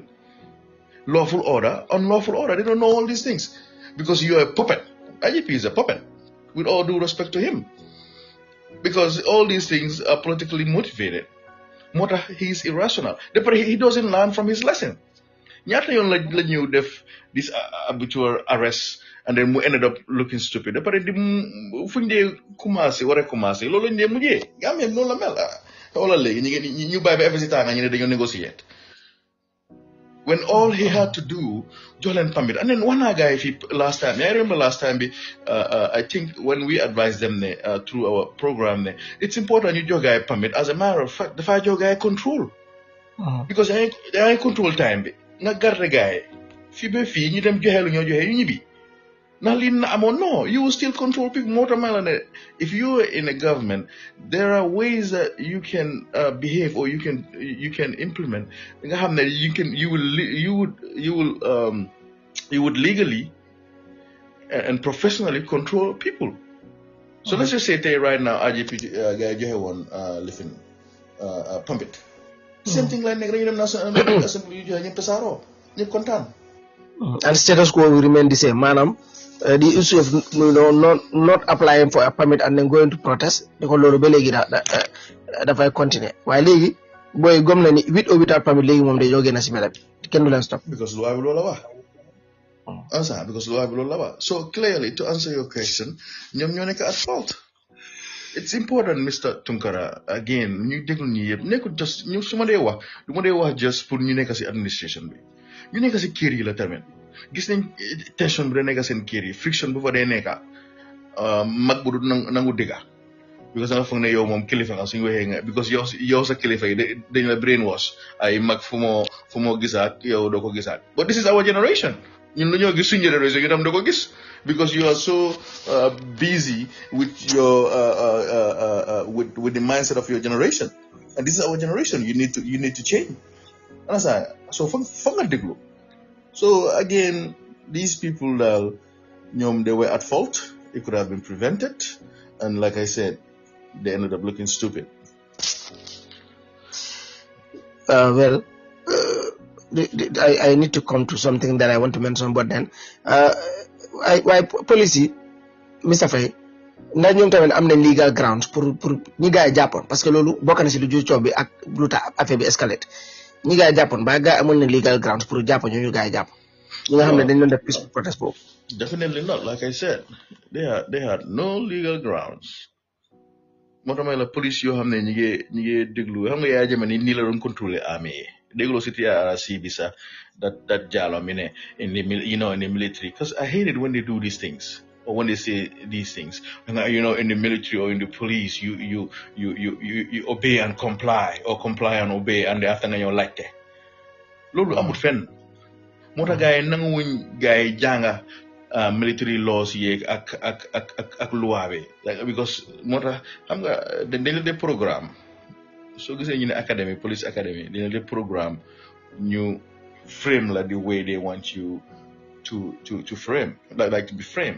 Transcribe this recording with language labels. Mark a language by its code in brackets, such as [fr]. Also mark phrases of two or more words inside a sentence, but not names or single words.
[en] Lawful order, unlawful order. They don't know all these things because you are a puppet. IGP is a puppet, with all due respect to him. Because all these things are politically motivated. He's irrational. He doesn't learn from his lesson. [wo] ñaata yoon la ñëw def [en] this habitual arrest and then [wo] mu [en] ended up looking stupid [wo] da pare di fuñ dee commencé war a commencé loolu lañ dee mujjee nga am noonu la mel wala léegi ñu bàyyi ba effet si tànga ñu ne dañoo négocier when [en] all he had to do [wo] jox leen [en] permit and then [wo] wax naa gars yi fii [en] last time I remember last time bi I think when we advised them ne through our program ne it's [wo] important ñu jox gars yi permit [en] as a matter of fact [wo] dafaa jox gars yi control because yaa ngi [en] control time [wo] bi nga garde gaay fi ba fii ñu dem joxe lu ñoo joxe yu ñibbi ndax lii na amoon [en] no you will still control people [wo] moo tax ma la ne [en] if you are in a government there are ways that you can behave or you can implement [wo] nga xam ne [en] you would legally and professionally control people so let's just say tey right now IGP [wo] gaay joxe woon lifin [en] permit same thing like [wo] nekk dañu dem [en] national assembly [wo] yu joxe ñëpp tasaaroo ñëpp kontaan [en] and status quo will remain the same maanaam the issue of not applying for a permit and then going to protest [wo] di ko loolu ba léegi dafay continuer waaye léegi booy gom na ni [en] with or without permit [wo] léegi moom dañoo génn si mbedd bi kenn du leen [en] stop [wo] because loi bi loolu la wax because loi bi loolu la wax [en] so clearly to answer your question [wo] ñoom ñoo nekk [en] at fault. It's important, Mr. Tunkara, again, [wo] ñu déglu ñi yëpp nekkul just ñu su ma dee wax du ma dee wax just pour ñu nekk si administration bi ñu nekk si kër yi la tamit gis nañ tension bi da nekk seen kër yi friction bu fa dee nekka mag bu du nangu dégga because nga foog ne yow moom kilifa nga suñu waxee nga because yow sa kilifa yi dañ la brainwash ay mag fu moo gisaat yow doo ko gisaat [en] but this is our generation [wo] ñun lu ñoo gis suñu génération yi tam doo ko gis [en] because you are so busy with your with the mindset of your generation, and this is our generation. You need to change. So So again, these people they were at fault. It could have been prevented, and like I said, they ended up looking stupid. I need to come to something that I want to mention, but then why policy Mr. [wo] Faye ndax ñoom tamit am nañ [en] legal grounds [wo] pour ñi gars yi jàppoon [fr] parce que [wo] loolu bokk na si lu jur coow bi ak lu tax affaire bi escalate ñi gars yi jàppoon ba gars yi amoon nañ [en] legal grounds [wo] pour jàpp ñu gars yi jàpp ñi nga xam ne dañ doon def [en] peaceful protest [wo] boobu. [en] Definitely not. Like I said, they had no legal grounds. [wo] moo tax may la police yoo xam ne ñi ngi déglu xam nga yaa jëme ni nii la doon contrôler armée yi dégloo si TRRC bi sax that jalo mi ne [en] in the in the military, because I hate it when they do these things [wo] or when they say these things. [en] And in the military or in the police, you obey and comply, or comply and obey, and after [wo] nga ñoo laajte loolu amut fenn. moo tax gars yi nanguwuñ gars yi jànga [en] military laws [wo] yeeg ak loi bi, like, because moo tax xam nga dañ la dee programme soo gisee ñu ne [en] academy, police academy, [wo] dañ la dee programme ñu frame la [en] the way they want you to frame, like to be framed.